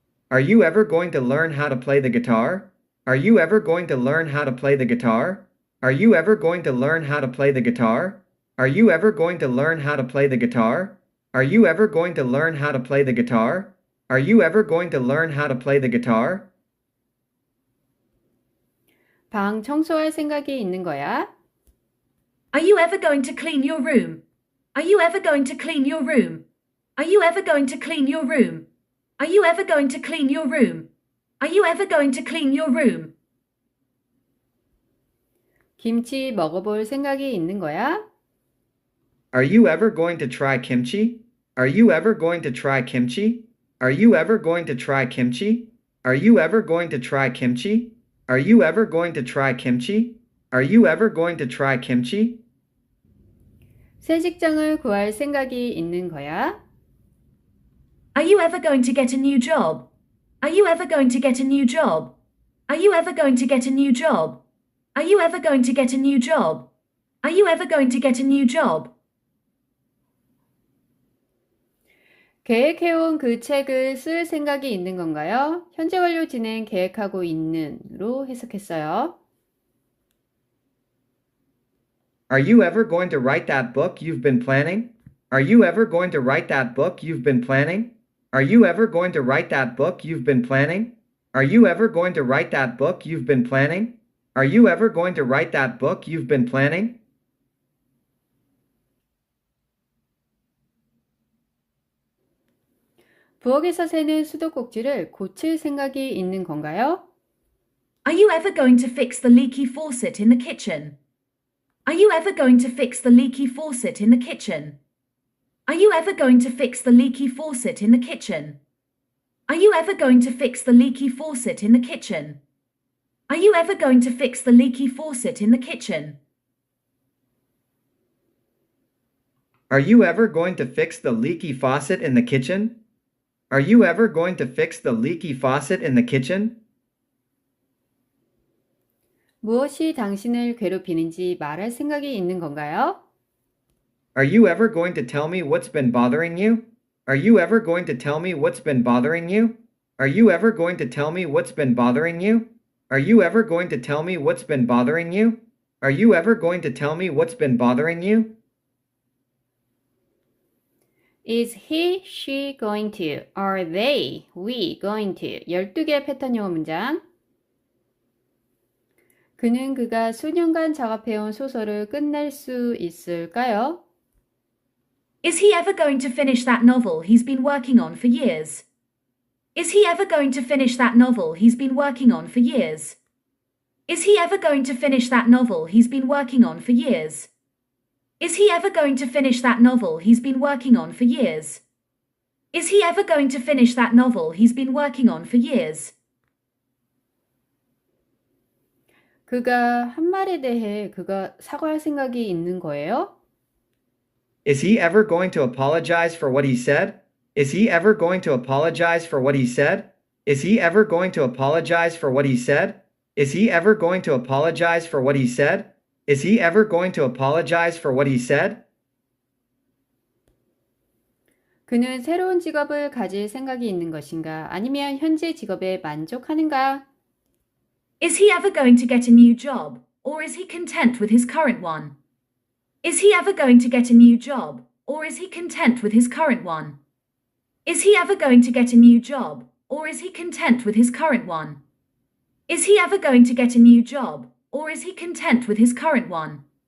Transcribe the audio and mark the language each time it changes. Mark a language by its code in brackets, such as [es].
[en] Are you ever going to learn how to play the guitar? Are you ever going to learn how to play the guitar? Are you ever going to learn how to play the guitar? Are you ever going to learn how to play the guitar? Are you ever going to learn how to play the guitar? Are you ever going to learn how to play the guitar? [ko] 방 청소할 생각이 있는 거야? [en] Are you ever going to clean your room? Are you ever going to clean your room? Are you ever going to clean your room? Are you ever going to clean your room? Are you ever going to clean your room? [ko] 김치 먹어볼 생각이 있는 거야? [en] Are you ever going to try kimchi? Are you ever going to try kimchi? Are you ever going to try kimchi? Are you ever going to try kimchi? Are you ever going to try kimchi? Are you ever going to try kimchi? [ko] 새 직장을 구할 생각이 있는 거야? [en] Are you ever going to get a new job? Are you ever going to get a new job? Are you ever going to get a new job? Are you ever going to get a new job? Are you ever going to get a new job? [ko] 계획해온 그 책을 쓸 생각이 있는 건가요? 현재 완료 진행 계획하고 있는로 해석했어요. [en] Are you ever going to write that book you've been planning? Are you ever going to write that book you've been planning? Are you ever going to write that book you've been planning? Are you ever going to write that book you've been planning? Are you ever going to write that book you've been planning? [ko] 부엌에서 새는 수도꼭지를 고칠 생각이 있는 건가요? [en] Are you ever going to fix the leaky faucet in the kitchen? Are you ever going to fix the leaky faucet in the kitchen? Are you ever going to fix the leaky faucet in the kitchen? Are you ever going to fix the leaky faucet in the kitchen? Are you ever going to fix the leaky faucet in the kitchen? Are you ever going to fix the leaky faucet in the kitchen? Are you ever going to fix the leaky faucet in the kitchen? [ko] 무엇이 당신을 괴롭히는지 말할 생각이 있는 건가요? [en] Are you ever going to tell me what's been bothering you? Are you ever going to tell me what's been bothering you? Are you ever going to tell me what's been bothering you? Are you ever going to tell me what's been bothering you? Are you ever going to tell me what's been bothering you? Is he, she going to? Are they, we going to? [ko] 12개의 패턴 영어 문장. 그는 그가 수년간 작업해온 소설을 끝낼 수 있을까요? [en] Is he ever going to finish that novel he's been working on for years? Is he ever going to finish that novel he's been working on for years? Is he ever going to finish that novel he's been working on for years? Is he ever going to finish that novel he's been working on for years? Is he ever going to finish that novel he's been working on for years? [ko] 그가 한 말에 대해 그가 사과할 생각이 있는 거예요? [en] Is he ever going to apologize for what he said? Is he ever going to apologize for what he said? Is he ever going to apologize for what he said? Is he ever going to apologize for what he said? Is he ever going to apologize for what he said? [ko] 그는 새로운 직업을 가질 생각이 있는 것인가? 아니면 현재 직업에 만족하는가? [en] Is he ever going to get a new job, or is he content with his current one? Is he ever going to get a new job, or is he content with his current one? Is he ever going to get a new job, or is he content with his current one? Is he ever going to get a new job, or is he content with his current one?